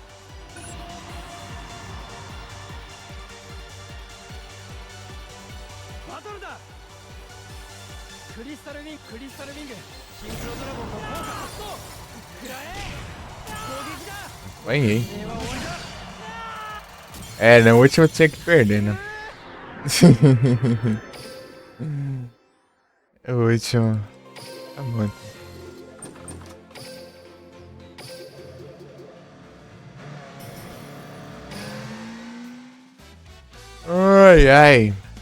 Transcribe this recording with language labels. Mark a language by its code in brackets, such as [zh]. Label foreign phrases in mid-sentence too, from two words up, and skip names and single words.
[ja] バトルだクリスタルウィングシンクロドラゴンの効果発動食らえ攻撃だ [pt] Ganhei. [ja] 平和終わりだ [pt] É, no último tinha que perder, né? O último. Tá bom. Ai, ai.